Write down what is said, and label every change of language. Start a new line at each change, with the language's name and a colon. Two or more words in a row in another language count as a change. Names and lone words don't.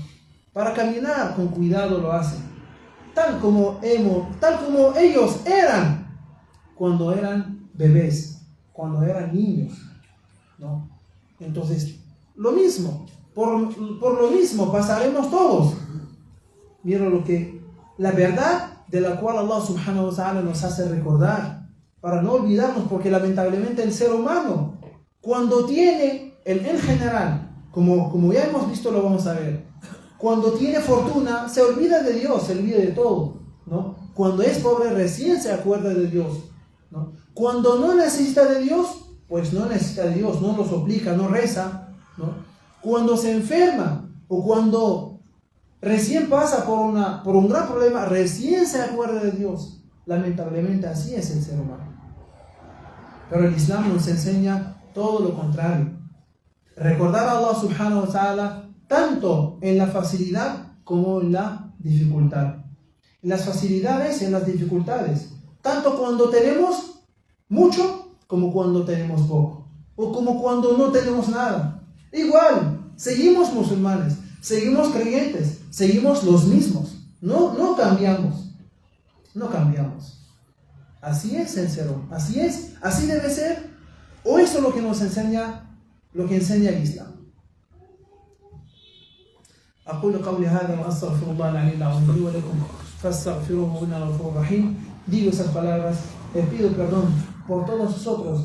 Spanish: Para caminar con cuidado lo hacen, tal como ellos eran cuando eran bebés, cuando eran niños, ¿no? Entonces, lo mismo, por lo mismo pasaremos todos. Mira la verdad de la cual Allah
Arabic: سبحانه وتعالى
Spanish: nos hace recordar, para no olvidarnos, porque lamentablemente el ser humano, cuando tiene, en general, como ya hemos visto, lo vamos a ver, cuando tiene fortuna, se olvida de Dios, se olvida de todo, ¿no? Cuando es pobre, recién se acuerda de Dios, ¿no? Cuando no necesita de Dios, pues no necesita de Dios, no lo suplica, no reza, ¿no? Cuando se enferma o cuando recién pasa por un gran problema, recién se acuerda de Dios. Lamentablemente así es el ser humano. Pero el Islam nos enseña todo lo contrario. Recordar a Allah
Arabic: سبحانه وتعالى
Spanish: tanto en la facilidad como en la dificultad. En las facilidades y en las dificultades. Tanto cuando tenemos mucho como cuando tenemos poco. O como cuando no tenemos nada. Igual, seguimos musulmanes, seguimos creyentes, seguimos los mismos. No cambiamos. No cambiamos. Así es el ser humano. Así es. Así debe ser. O eso es lo que nos enseña, lo que enseña el Islam.
Arabic: أقول قولي هذا وأستغفر الله العلي العظيم لي ولكم فاستغفروه إنه غفور رحيم.
Spanish: Digo esas palabras, pido perdón por todos nosotros.